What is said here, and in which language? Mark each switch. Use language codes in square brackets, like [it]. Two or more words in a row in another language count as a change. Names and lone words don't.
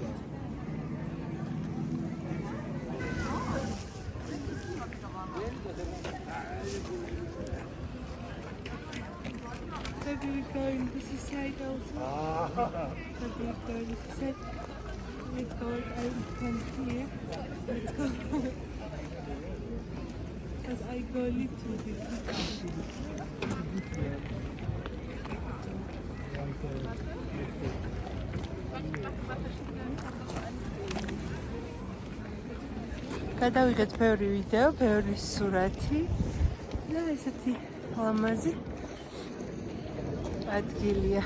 [en] Have you going this side also? Have you going this side? Let's go. I come here. Let's go. Because I go little bit. [ka] გადავიღეთ ბევრი ვიდეო, ბევრი სურათი და ესეთი ლამაზი ადგილია.